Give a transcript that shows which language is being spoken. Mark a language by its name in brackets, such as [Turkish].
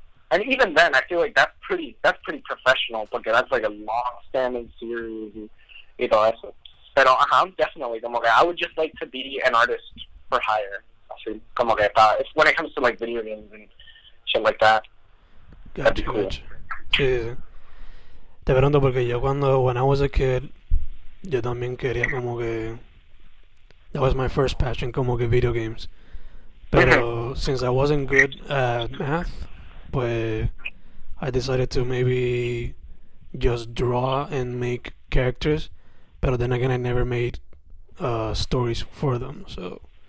[English] And even then, I feel like that's pretty professional, porque that's like a long-standing series [Spanish] y todo eso. [English] Pero definitely, [Spanish] como que [English] I would just like to be an artist for hire. [Spanish] Así, como que [English] it's when it comes to like video games and shit like that. Gotcha. Sí. [Spanish] Te pregunto porque yo [English] when I was a kid, [Spanish] yo también quería como que... [English] That was my first passion, [Spanish] como que [English] video games. Pero since I wasn't good at math, pues I decided to maybe just draw and make characters. Pero then again, I never made stories for them, so...